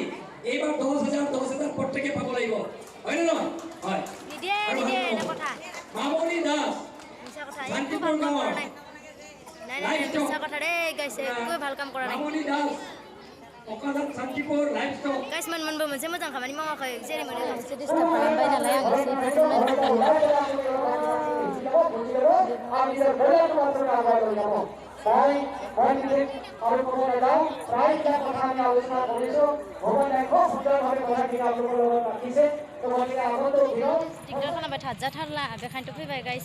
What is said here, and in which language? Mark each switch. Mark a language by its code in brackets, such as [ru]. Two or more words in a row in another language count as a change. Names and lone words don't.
[as] এইবাৰ 10,000 প্ৰত্যেকে পাব লাগিব, হয়নে নহয়? হয়। মামনি দাস শান্তিপুৰ গাঁৱৰ ভাল কাম কৰা নাই। মামনি দাস অকাজান শান্তিপুৰ লাইভ ষ্টক। [brx] गाइस मोनबो मोनसे मोजां खामानि मावाखै जेरै मोनो एसे डिस्टार्ब खालामबाय नालाय आं एसे टिकटक खालामबाय थाजाथारला बेखायनोथ' फैबाय गाइस।